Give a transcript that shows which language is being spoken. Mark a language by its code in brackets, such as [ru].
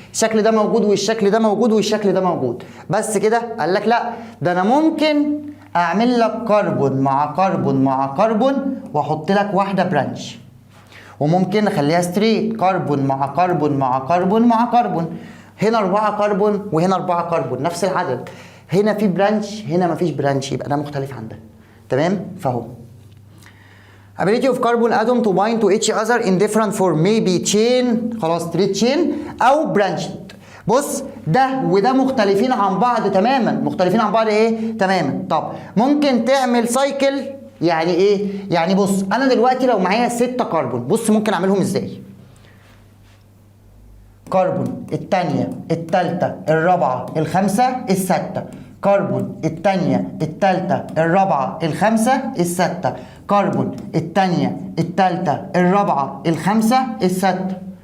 [ar] الشكل ده موجود والشكل ده موجود والشكل ده موجود. بس كده؟ قال لك لا، ده انا ممكن اعمل لك كربون مع كربون مع كربون واحط لك واحده برانش، وممكن اخليها ستريت كربون مع كربون مع كربون مع كربون. هنا 4 كربون وهنا 4 كربون نفس العدد، هنا في برانش هنا مفيش برانش، يبقى ده مختلف عن ده. تمام؟ فهو [en] ability of carbon atom to bind to each other in different form maybe chain، [ar] خلاص [en] straight chain [ar] او [en] branched. [ar] بص ده وده مختلفين عن بعض تماما، مختلفين عن بعض ايه؟ تماما. طب ممكن تعمل سايكل، يعني ايه؟ يعني بص انا دلوقتي لو معايا 6 كربون، بص ممكن اعملهم ازاي؟ كربون الثانية الثالثة الرابعة الخامسة السادسة، كربون الثانية الثالثة الرابعة الخامسة السادسة، كربون الثانية الثالثة الرابعة الخامسة السادسة.